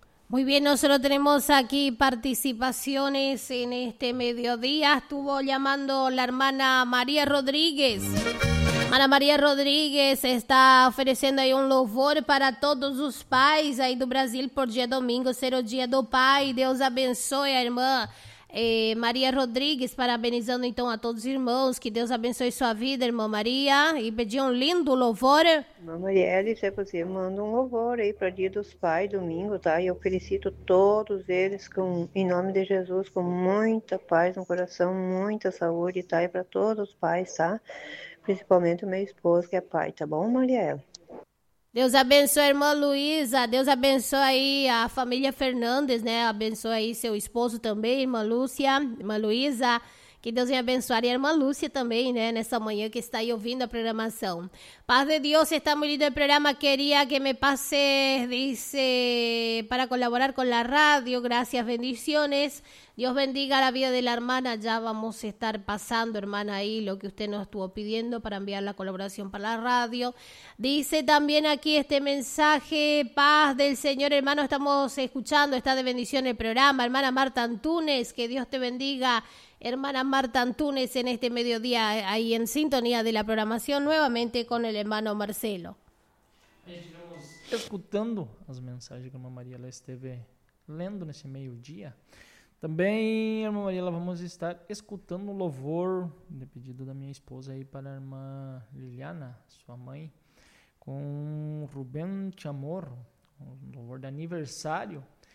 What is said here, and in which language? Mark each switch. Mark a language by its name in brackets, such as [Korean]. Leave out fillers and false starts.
[Spanish] Muy bien, nosotros tenemos aquí participaciones en este mediodía. Estuvo llamando la hermana María Rodríguez. Hermana María Rodríguez está ofreciendo ahí un louvor para todos los pais ahí [Portuguese] do Brasil [Spanish] por día domingo, ser el día [Portuguese] do pai. Dios abençoe a irmã María Rodríguez, parabenizando então a [Spanish] todos los [Portuguese] irmãos. Que Dios abençoe [Spanish] su [Portuguese] vida, irmã María. [Spanish] Y pedir un lindo louvor. [Portuguese] Irmã Marielle, se é possível, manda un louvor aí para día dos pais, domingo, tá? Y eu felicito todos eles com, em nome de Jesus, com muita paz no coração, muita saúde, tá? E para todos os pais, tá? Principalmente o meu esposo, que é pai, tá bom, Mariela? Deus abençoe a irmã Luísa, Deus abençoe aí a família Fernandes, né? Abençoe aí seu esposo também, irmã Lúcia, irmã Luísa, que Deus venha abençoar a irmã Lúcia também, né? Nessa manhã que está aí ouvindo a programação. Paz de Deus, está muito lindo o programa, queria que me passe, disse, para colaborar com a rádio, graças, bendiciones. [Spanish] Dios bendiga la vida de la hermana, ya vamos a estar pasando, hermana, ahí lo que usted nos estuvo pidiendo para enviar la colaboración para la radio. Dice también aquí este mensaje, paz del Señor, hermano, estamos escuchando, está de bendición el programa. Hermana Marta Antunes, que Dios te bendiga, hermana Marta Antunes, en este mediodía, ahí en sintonía de la programación, nuevamente con el hermano Marcelo. Escuchando las mensajes que mamá María la esteve leyendo en ese mediodía, [Portuguese] também, irmã Mariela, vamos estar escutando o louvor de pedido da minha esposa aí para a irmã Liliana, sua mãe, com o Rubén Chamorro, um louvor de aniversário.